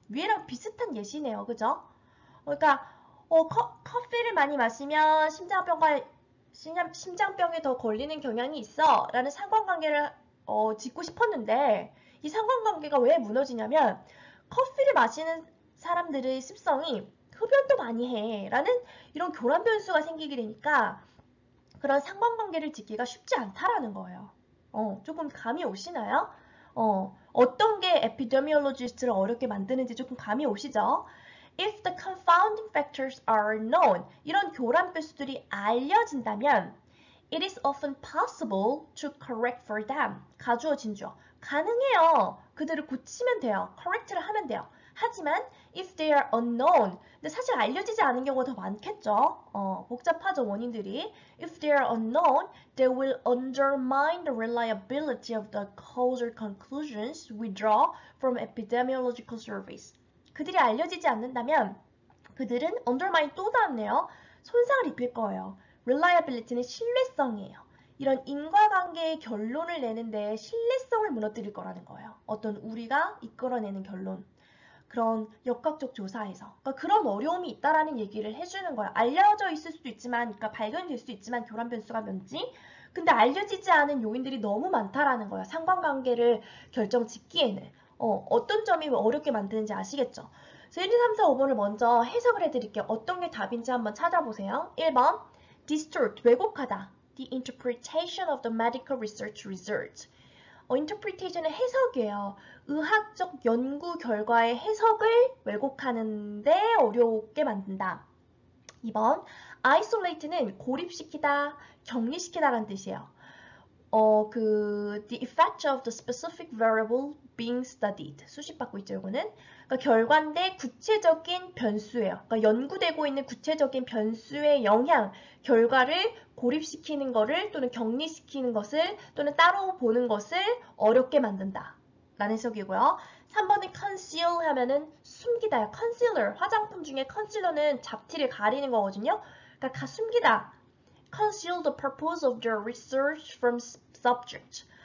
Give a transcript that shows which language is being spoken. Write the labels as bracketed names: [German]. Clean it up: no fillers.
[Korean] 위에랑 비슷한 예시네요. 그죠? 그러니까 커피를 많이 마시면 심장병에 더 걸리는 경향이 있어 라는 상관관계를 짓고 싶었는데 이 상관관계가 왜 무너지냐면 커피를 마시는 사람들의 습성이 흡연도 많이 해 라는 이런 교란 변수가 생기게 되니까 그런 상관관계를 짓기가 쉽지 않다라는 거예요. 조금 감이 오시나요? 어떤 게 에피데미올로지스트를 어렵게 만드는지 조금 감이 오시죠? [English] If the confounding factors are known, [Korean] 이런 교란 변수들이 알려진다면 [English] it is often possible to correct for them. [Korean] 가주어 진주어. 가능해요. 그들을 고치면 돼요. correct를 하면 돼요. 하지만 [English] if they are unknown, [Korean] 근데 사실 알려지지 않은 경우가 더 많겠죠. 복잡하죠, 원인들이. [English] If they are unknown, they will undermine the reliability of the causal conclusions we draw from epidemiological surveys. [Korean] 그들이 알려지지 않는다면 그들은 undermine 또 나왔네요. 손상을 입힐 거예요. reliability는 신뢰성이에요. 이런 인과관계의 결론을 내는데 신뢰성을 무너뜨릴 거라는 거예요. 어떤 우리가 이끌어내는 결론. 그런 역학적 조사에서. 그러니까 그런 어려움이 있다라는 얘기를 해주는 거예요. 알려져 있을 수도 있지만, 그러니까 발견될 수도 있지만 교란 변수가 뭔지. 근데 알려지지 않은 요인들이 너무 많다라는 거예요. 상관관계를 결정 짓기에는. 어떤 점이 어렵게 만드는지 아시겠죠? 그래서 1, 2, 3, 4, 5번을 먼저 해석을 해드릴게요. 어떤 게 답인지 한번 찾아보세요. 1번, distort, 왜곡하다. [English] The interpretation of the medical research results. [Korean] interpretation은 해석이에요. 의학적 연구 결과의 해석을 왜곡하는데 어렵게 만든다. 2번, isolate는 고립시키다, 격리시키다라는 뜻이에요. [English] the effect of the specific variable being studied. [Korean] 수식받고 있죠, 이거는. 그러니까 결과인데 구체적인 변수예요. 그러니까 연구되고 있는 구체적인 변수의 영향, 결과를 고립시키는 것을 또는 격리시키는 것을 또는 따로 보는 것을 어렵게 만든다. 라는 해석이고요. 3번은 conceal 하면은 숨기다요. concealer, 화장품 중에 컨실러는 잡티를 가리는 거거든요. 그러니까 숨기다. [English] Conceal the purpose of their research from subject.